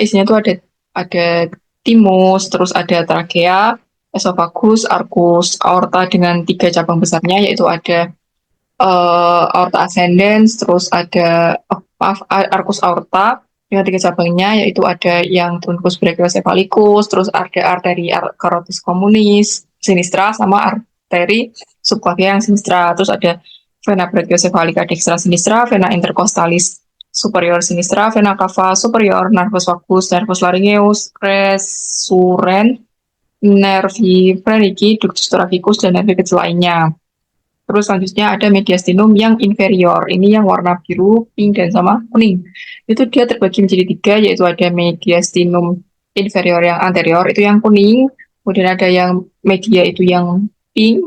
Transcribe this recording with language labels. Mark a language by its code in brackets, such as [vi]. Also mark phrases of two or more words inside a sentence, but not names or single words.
[id] Isinya tuh ada timus, terus ada trachea, esophagus, arcus, aorta dengan tiga cabang besarnya, yaitu ada aorta ascendens, terus ada maaf, [la] arcus aorta [id] dengan tiga cabangnya, yaitu ada yang [la] truncus brachiocephalicus, [id] terus ada arteri [la] carotis communis sinistra [id] sama arteri subclavia yang sinistra, terus ada [la] vena brachiocephalica dextra sinistra, vena intercostalis superior sinistra, vena cava superior, nervus vagus, nervus laryngeus, resurrent, nervi phrenici, ductus thoracicus, [id] dan nervi kecil lainnya. Terus selanjutnya ada mediastinum yang inferior. Ini yang warna biru, pink, dan sama kuning. Itu dia terbagi menjadi tiga, yaitu ada [la] mediastinum inferior [id] yang anterior, itu yang kuning. Kemudian ada yang media itu yang pink.